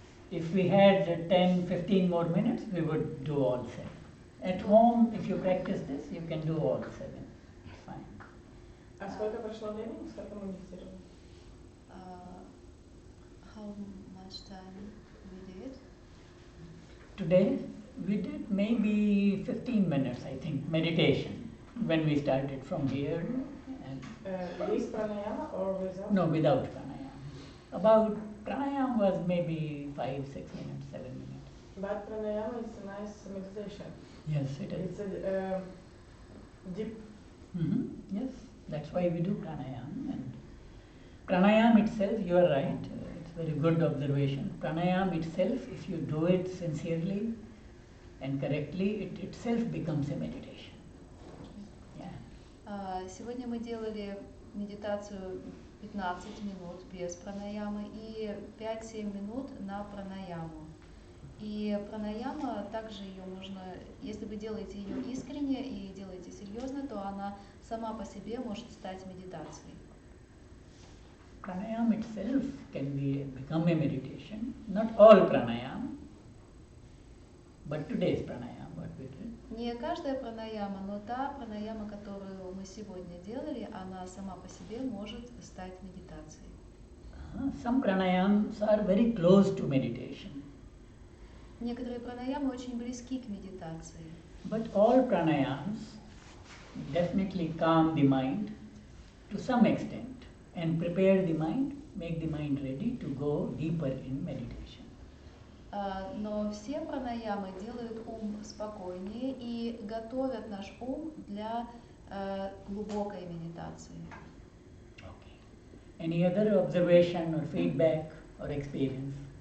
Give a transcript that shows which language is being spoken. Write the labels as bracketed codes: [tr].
[en] If we had 10-15 more minutes, we would do all 7. At home, if you practice this, you can do all 7. It's fine. [ru] А сколько прошло времени? Сколько мы медитировали? [en] How much time we did? Today, we did maybe 15 minutes, I think, meditation. When we started from here. And With pranayama or without? No, without pranayama. About pranayama was maybe 5-6 minutes, 7 minutes. But pranayama is a nice meditation. Yes, it is. It's a deep. Yes, that's why we do pranayama. And pranayama itself, you are right, it's very good observation. Pranayama itself, if you do it sincerely and correctly, it itself becomes a meditation. Yeah. [ru] Сегодня мы делали медитацию 15 минут без пранаямы и 5-7 минут на пранаяму. И пранаяма, также ее можно, если вы делаете ее искренне и делаете серьезно, то она сама по себе может стать медитацией. [en] Pranayama itself can become a meditation. Not all pranayama, but today's pranayama, what we did. [ru] Не каждая пранаяма, но та пранаяма, которую мы сегодня делали, она сама по себе может стать медитацией. [en] Some pranayams are very close to meditation. [ru] Некоторые пранаямы очень близки к медитации. [en] But all pranayams definitely calm the mind to some extent and prepare the mind, make the mind ready to go deeper in meditation. [ru] Но все пранаямы делают ум спокойнее и готовят наш ум для глубокой медитации. [en] Okay. Any other observation or feedback or experience?